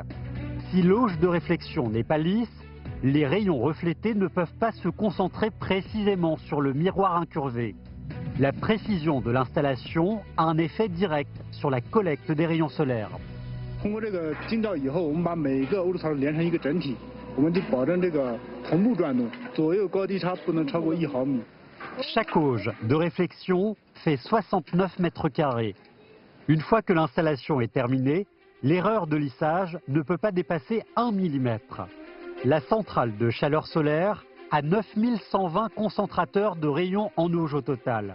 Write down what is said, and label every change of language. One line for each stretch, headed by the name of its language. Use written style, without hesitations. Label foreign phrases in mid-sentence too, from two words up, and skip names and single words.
French: Si l'auge de réflexion n'est pas lisse, les rayons reflétés ne peuvent pas se concentrer précisément sur le miroir incurvé. La précision de l'installation a un effet direct sur la collecte des rayons solaires.
Chinese: 我们就保证这个同步转动，左右高低差不能超过1毫米。
French: Chaque auge de réflexion fait 69 mètres carrés. Une fois que l'installation est terminée, l'erreur de lissage ne peut pas dépasser 1 mm. La centrale de chaleur solaire a 9120 concentrateurs de rayons en auge au total.